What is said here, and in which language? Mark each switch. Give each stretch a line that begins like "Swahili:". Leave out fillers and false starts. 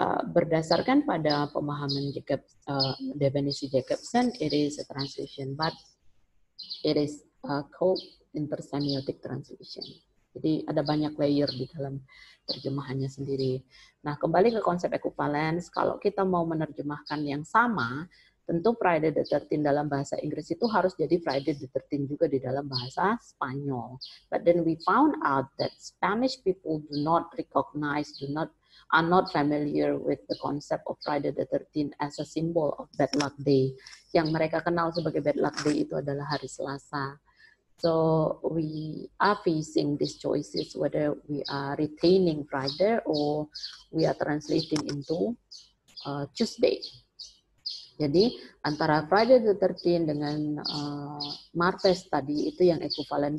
Indonesian: Berdasarkan pada pemahaman definisi
English: Jacobson, it is a translation, but it is called intersemiotic translation.
Indonesian: Jadi ada banyak layer di dalam terjemahannya sendiri. Nah, kembali ke konsep equivalence, kalau kita mau menerjemahkan yang sama, tentu Friday the 13 dalam bahasa Inggris itu harus jadi Friday the 13 juga di dalam bahasa Spanyol.
English: But then we found out that Spanish people do not recognize, are not familiar with the concept of Friday the 13 as a symbol of bad luck day.
Indonesian: Yang mereka kenal sebagai
English: bad luck day
Indonesian: itu adalah hari Selasa.
English: So we are facing these choices whether we are retaining Friday or we are translating into Tuesday.
Indonesian: Jadi antara Friday the 13 dengan Martes tadi itu yang ekuivalen.